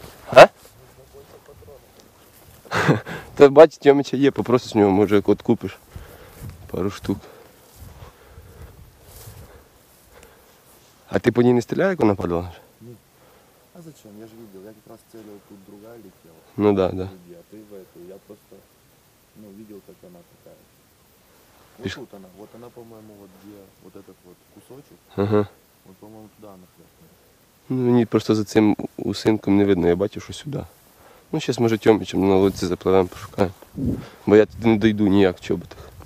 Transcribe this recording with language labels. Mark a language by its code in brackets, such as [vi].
[uk] А? Та бачиш, Тьомича є, попросиш в нього, може от купиш пару штук. А ти по ній не стріляє, як вона падала? [ru] Нет. А зачем? Я же видел. Я как раз целил, тут другая летела. Ну да, да. Впереди, а ты в эту. Я просто, видел, как она такая. Вот Пиш- тут она. Вот она, по-моему, вот где вот этот вот кусочек. Ага. Вот, по-моему, туда она хлестнула. [uk] Ну, мені просто за цим усинком не видно, я бачив, що сюди. Ну, зараз може Тьомичем на лодці запливемо, пошукаємо. Бо я туди не дойду ніяк в чоботах.